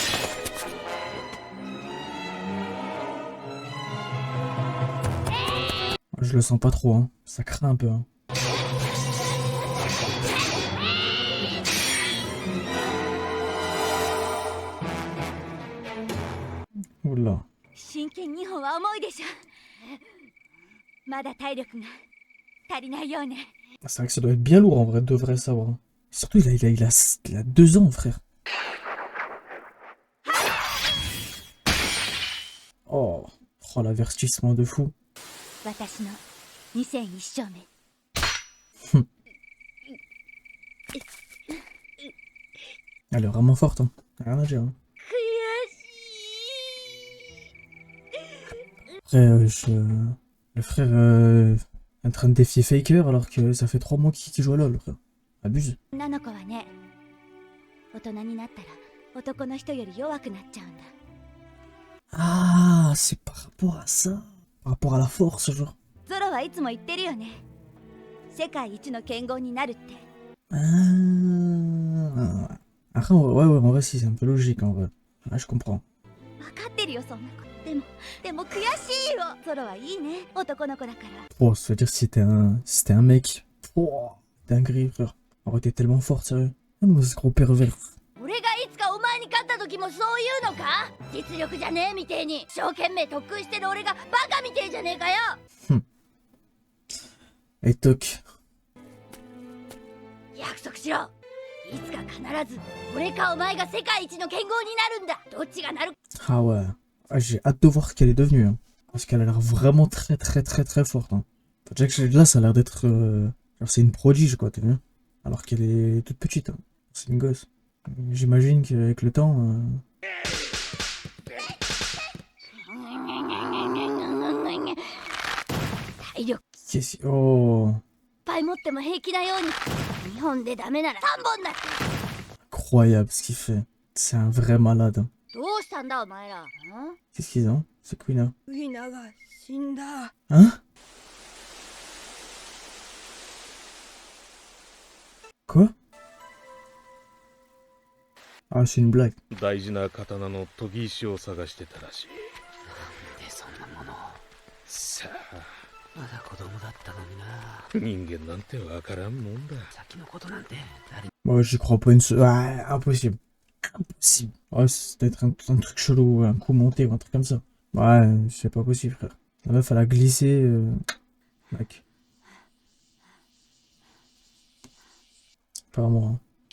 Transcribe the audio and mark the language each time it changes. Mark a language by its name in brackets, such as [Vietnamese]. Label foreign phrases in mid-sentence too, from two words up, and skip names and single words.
[French] Je le sens pas trop, hein. Ça craint un peu, hein. Oula. [Japanese] 真剣2本は重いでしょ。まだ体力が足りないようね。 [French] C'est vrai que ça doit être bien lourd, en vrai, de vrai savoir. Hein. Surtout, il a 2 ans, frère. Oh, oh l'avertissement de fou. [Japanese] 私の2戦1勝目。 [French] Elle est vraiment forte, hein. Rien à dire. Hein. [Japanese] 悔しい。 [French] Après, le frère est en train de défier Faker alors que ça fait 3 mois qu'il joue à LoL, frère. Abuse. [Japanese] 女の子はね、大人になったら男の人より弱くなっちゃうんだ。 [French] Ah, c'est par rapport à ça. Par rapport à la force, genre. [Japanese] ゾロはいつも言ってるよね。世界一の剣豪になるって。 [French] Ah. Après, ouais, en vrai, si, c'est un peu logique, en vrai. Ah, je comprends. [Japanese] 分かってるよそんなこと。でも悔しいよ。ゾロはいいね。男の子だから。 [French] Oh, ça veut dire que si c'était un mec. Oh, dinguerie, frère. Oh, t'es tellement fort, sérieux. Oh, mais ce gros pervers. [Japanese] 俺がいつかお前に勝った時もそういうのか？実力じゃねえみてえに一生懸命特訓してる俺がバカみてえじゃねえかよ。 [French] Et toc. [Japanese] 約束しろ。いつか必ず俺かお前が世界一の剣豪になるんだ。どっちがなる？ [French] Ah ouais. Ah, j'ai hâte de voir ce qu'elle est devenue. Hein. Parce qu'elle a l'air vraiment très forte. Hein. Déjà que là, ça a l'air d'être... genre, c'est une prodige, quoi, t'as vu? Alors qu'elle est toute petite. Hein. C'est une gosse. J'imagine qu'avec le temps... Oh... [Japanese] いっぱい持っても平気なように。2本でダメなら3本だって。 [French] Incroyable ce qu'il fait. C'est un vrai malade. Hein. [Japanese] どうしたんだお前ら。 [French] Qu'est-ce qu'ils ont? C'est Quina. [Japanese] ウィナが死んだ。 [French] Hein? Quoi? Ah, c'est une blague. [Japanese] 大事な刀の研ぎ石を探してたらしいでそんなものさあまだ子供だったのにな人間なんてわからんもんだ先のことなんて誰に [French] Moi, j'y crois pas une seule. Ouais, impossible. Impossible. Ouais, c'est peut-être un truc chelou, un coup monté ou un truc comme ça. Ouais, c'est pas possible, frère. La meuf, elle a glissé. Mec. Pas moi. Hein.